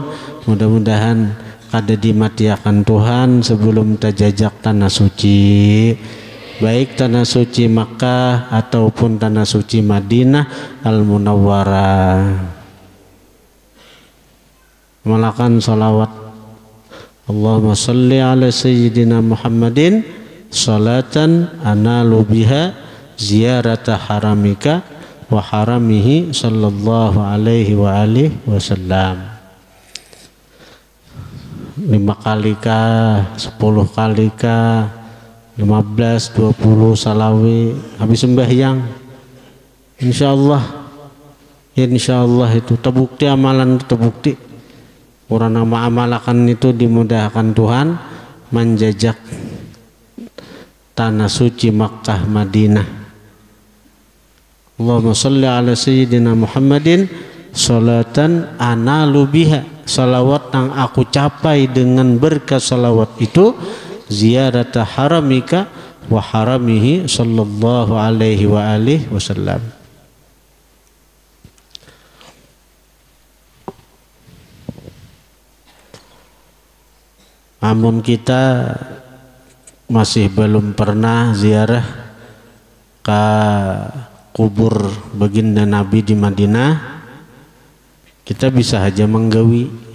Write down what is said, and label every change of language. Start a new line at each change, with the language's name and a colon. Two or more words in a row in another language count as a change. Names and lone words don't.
Banjar: Mudah-mudahan kada dimatiakan Tuhan sebelum tajajak tanah suci, baik tanah suci Makkah ataupun tanah suci Madinah Al-Munawwarah. Malakan salawat
Arabic: اللهم صل على سيدنا محمد صلاة أنال بها زيارة حرمك وحرمه صلى الله عليه وعلى آله وسلم.
Banjar: 5 kali kah, 10 kali kah, 15, 20 salawi habis sembahyang, insyaallah itu terbukti, amalan terbukti. Orang nama amalakan itu dimudahkan Tuhan menjajak tanah suci Makkah Madinah.
Arabic: اللهم صل على سيدنا محمد صلاة أنال بها,
Banjar: salawat yang aku capai dengan berkat salawat itu,
Arabic: زيارة حرمك وحرمه صلى الله عليه وعلى آله وسلم.
Banjar: Namun kita masih belum pernah ziarah ke kubur baginda Nabi di Madinah, kita bisa aja menggawi